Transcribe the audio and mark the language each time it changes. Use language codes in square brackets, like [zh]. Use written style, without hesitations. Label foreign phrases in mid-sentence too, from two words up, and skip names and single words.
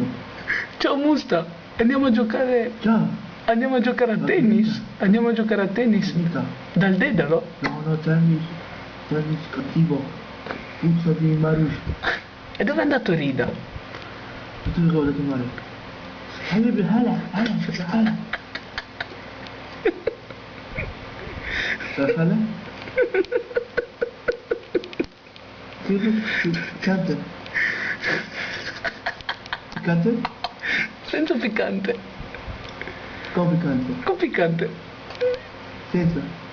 [it] Ciao musta. Andiamo a giocare. Ciao! Andiamo a giocare a Ma tennis. finita. Andiamo a giocare a tennis. Finita. Dal Dedalo. No, no, tennis. Tennis cattivo. Puzza di Marush. E dove è andato Rida? Tutte le cose che male. [ar] حبيبي هلا هلا هلا تعرف هلا؟ [it] كيلو piccante piccante? Senza piccante. Come piccante? Con piccante. Senza